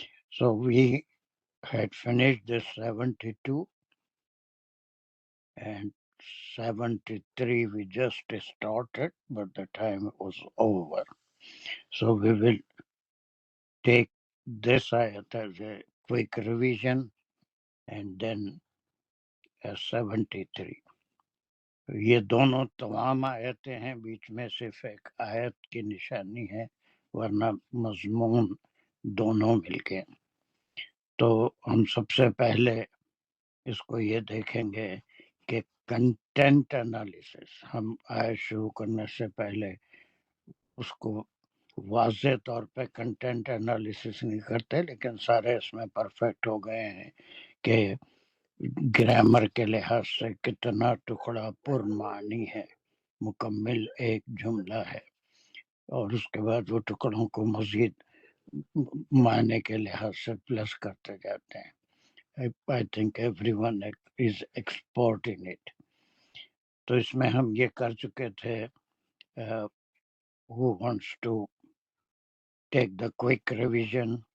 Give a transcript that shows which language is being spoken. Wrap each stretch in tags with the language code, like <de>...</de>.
<en>So we had finished the 72 and 73 we just started, but the time was over. So we will take this ayat as a quick revision and then 73.</en> <ur>یہ دونوں تمام آیتیں ہیں، بیچ میں صرف ایک آیت کی نشانی ہے، ورنہ مضمون دونوں مل کے. تو ہم سب سے پہلے اس کو یہ دیکھیں گے کہ کنٹینٹ انالیسس، ہم آیت شروع کرنے سے پہلے اس کو واضح طور پہ کنٹینٹ انالیسس نہیں کرتے، لیکن سارے اس میں پرفیکٹ ہو گئے ہیں کہ گرامر کے لحاظ سے کتنا ٹکڑا پرمعنی ہے، مکمل ایک جملہ ہے، اور اس کے بعد وہ ٹکڑوں کو مزید معنی کے لحاظ سے پلس کرتے جاتے ہیں.</ur> <en>I think everyone is expert in it.</en> <ur>تو اس میں ہم یہ کر چکے تھے.</ur> <en>Who wants to take the quick revision?</en>